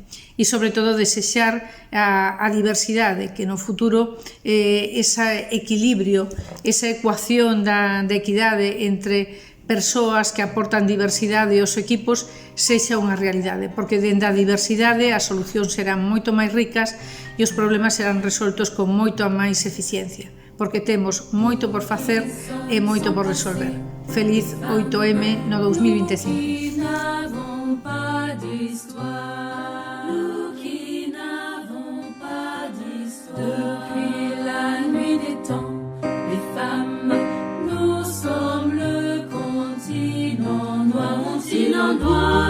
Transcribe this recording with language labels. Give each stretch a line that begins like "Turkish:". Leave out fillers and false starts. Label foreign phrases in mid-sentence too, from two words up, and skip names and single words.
Galician: E, sobre todo, desexar a diversidade, que no futuro ese equilibrio, esa ecuación da equidade entre persoas que aportan diversidade aos equipos sexa unha realidade, porque dende a diversidade as solucións serán moito máis ricas e os problemas serán resoltos con moito máis eficiencia, porque temos moito por facer e moito por resolver. Feliz 8M no 2025.
French: Depuis la nuit des temps, les femmes, nous sommes le continent noir.